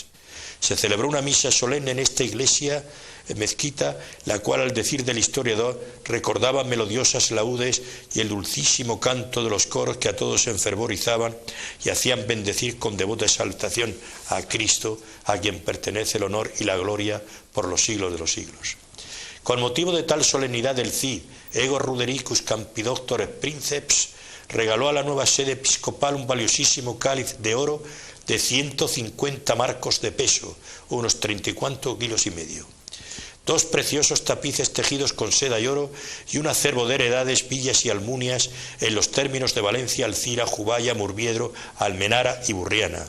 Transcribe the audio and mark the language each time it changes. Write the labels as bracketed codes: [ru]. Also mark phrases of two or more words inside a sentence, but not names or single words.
[es] Se celebró una misa solemne en esta iglesia mezquita, la cual, al decir del historiador, recordaba melodiosas laudes y el dulcísimo canto de los coros que a todos enfervorizaban y hacían bendecir con devota exaltación a Cristo, a quien pertenece el honor y la gloria por los siglos de los siglos. Con motivo de tal solemnidad, el Cid, [la] ego rudericus campidoctores princeps, [es] regaló a la nueva sede episcopal un valiosísimo cáliz de oro de 150 marcos de peso, unos 34 kilos y medio. 2 preciosos tapices tejidos con seda y oro y un acervo de heredades, villas y almunias en los términos de Valencia, Alcira, Juballa, Murviedro, Almenara y Burriana.